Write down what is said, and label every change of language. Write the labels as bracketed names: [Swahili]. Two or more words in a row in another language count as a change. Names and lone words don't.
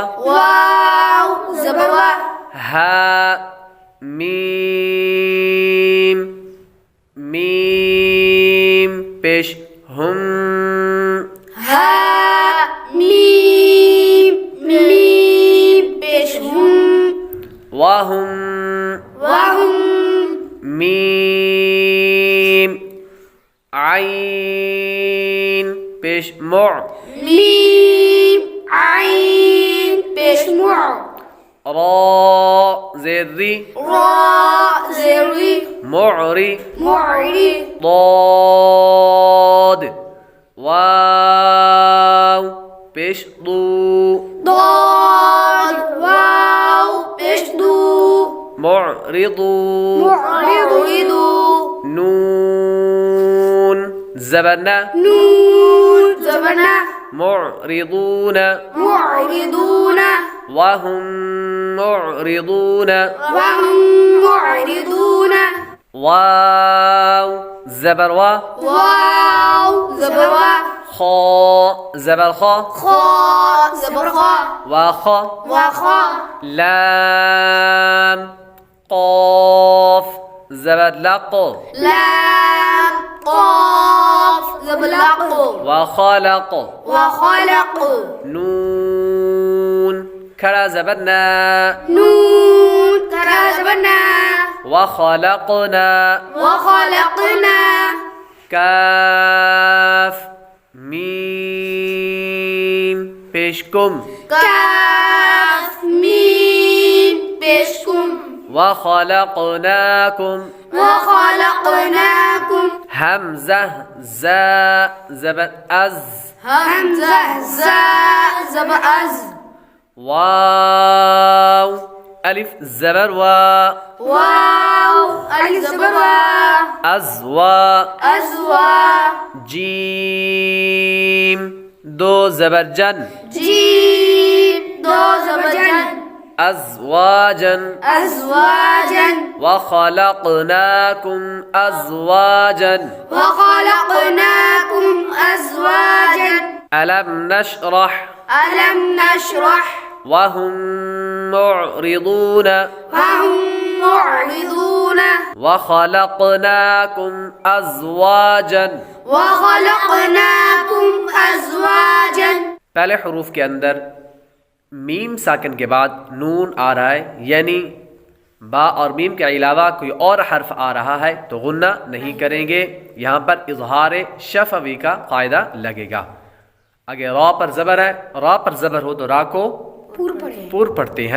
[Urdu] واؤ زبر وا, ہا میم میم پیش ہم, ہا میم میم پیش ہم, [Arabic] वहुम वहुम [Urdu] میم عین پیش مُ, میم عین پیش مُ, را زیری را زیری [Arabic] मुअरी मुअरी, [Urdu] ضاد واؤ پیش دُو, ضاد واؤ پیش دُو, [Arabic] मुअरिदू मुअरिदू, [Urdu] نون زبرنا نون زبرنا, [Arabic] मुअरिदून मुअरिदून وهم معرضون, وهم معرضون, [Urdu] واؤ زبر وا, واؤ زبر وا, خا زبر خا, خا زبر خا, [Arabic] وا خا, وا خا, [Urdu] لام قاف زبر لق, لام قاف زبر لق, [Arabic] وا خلق, وا خلق, [Urdu] نون کھڑا زبر نا, نون کرا زبرنا, [Arabic] وا خلقنا, وا خلقنا, [Urdu] کاف میم پیشکم, کاف میم پیش کم, [Arabic] वा खलक़नाकुम, वा खलक़नाकुम, [Urdu] ہمزہ زا زبر از, ہمزہ زا زبر از, واؤ الف زبر وا, واؤ الف زبر وا, [Arabic] अज़वा, अज़वा, [Urdu] جیم دو زبر جن, جیم دو زبر جن, [Arabic] अज़वाजन, अज़वाजन, وخلقناكم أزواجا, وخلقناكم أزواجا, ألم نشرح ألم نشرح, وهم معرضون, وهم معرضون, وخلقناكم أزواجا. وخلقناكم أزواجا. [Urdu] پہلے حروف کے اندر میم ساکن کے بعد نون آ رہا ہے، یعنی با اور میم کے علاوہ کوئی اور حرف آ رہا ہے تو غنہ نہیں کریں گے. یہاں پر اظہار شفوی کا قاعدہ لگے گا. آگے را پر زبر ہے، را پر زبر ہو تو را کو پُر پڑھتے ہیں.